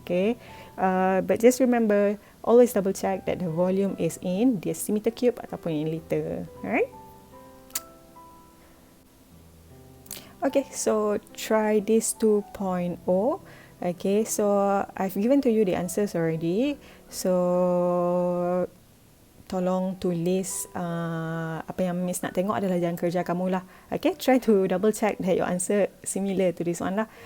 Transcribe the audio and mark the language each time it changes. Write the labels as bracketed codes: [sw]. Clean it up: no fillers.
[en] Okay, but just remember, always double check that the volume is in decimeter cube ataupun in liter. Alright. Okay, so try this 2.0. Okay, so I've given to you the answers already. [ms] So tolong tulis apa yang Miss nak tengok adalah jalan kerja kamu lah. [en] Okay, try to double check that your answer similar to this one lah.